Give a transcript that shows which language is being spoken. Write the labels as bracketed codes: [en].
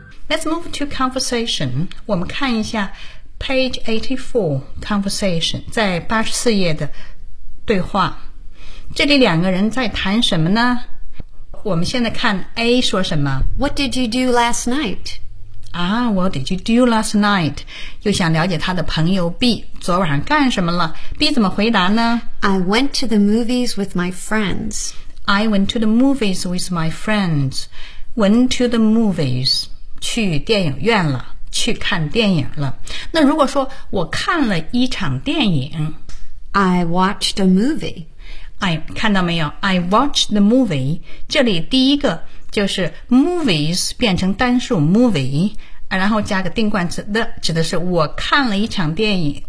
[en] Let's move to conversation. [zh] 我们看一下 [en] page 84 conversation, [zh] 在84页的对话。这里两个人在谈什么呢？我们现在看 A 说什么。 [en] What did you do last night? What did you do last night? [zh] 又想了解他的朋友 B, 昨晚上干什么了？ B 怎么回答呢？ [en] I went to the movies with my friends. I went to the movies with my friends. Went to the movies. [zh] 去电影院了，去看电影了。那如果说我看了一场电影 [en] I watched a movie. [zh] 看到没有 [en] I watched the movie. [zh] 这里第一个就是 movies 变成单数 movie, 然后加个定冠词 the, 指的是我看了一场电影。